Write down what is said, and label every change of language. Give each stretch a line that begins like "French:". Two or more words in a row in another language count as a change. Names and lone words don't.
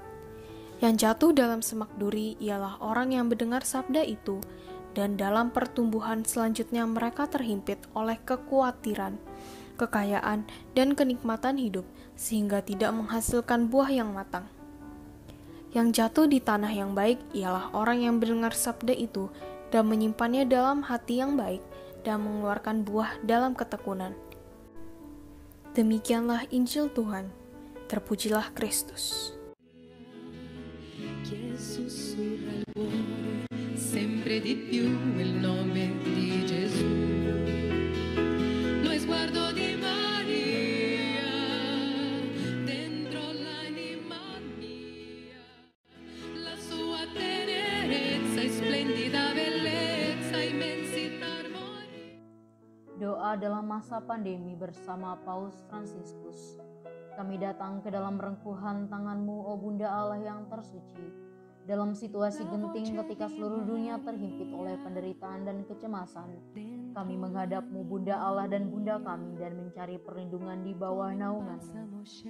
Indonesian: Yang jatuh dalam semak duri ialah orang yang mendengar sabda itu, dan dalam pertumbuhan selanjutnya mereka terhimpit oleh kekhawatiran, kekayaan, dan kenikmatan hidup, sehingga tidak menghasilkan buah yang matang. Yang jatuh di tanah yang baik ialah orang yang mendengar sabda itu dan menyimpannya dalam hati yang baik dan mengeluarkan buah dalam ketekunan. Demikianlah Injil Tuhan. Terpujilah Kristus.
Italian: Che sussurra il cuore sempre di più il nome di Gesù. Lo sguardo di Maria dentro l'anima mia, la sua tenerezza e splendida bellezza, immensità, armonia.
Indonesian: Doa dalam masa pandemi bersama Paus Fransiskus. Kami datang ke dalam rengkuhan tangan-Mu, O Bunda Allah yang tersuci. Dalam situasi genting ketika seluruh dunia terhimpit oleh penderitaan dan kecemasan, kami menghadap-Mu, Bunda Allah dan Bunda kami, dan mencari perlindungan di bawah naungan-Mu.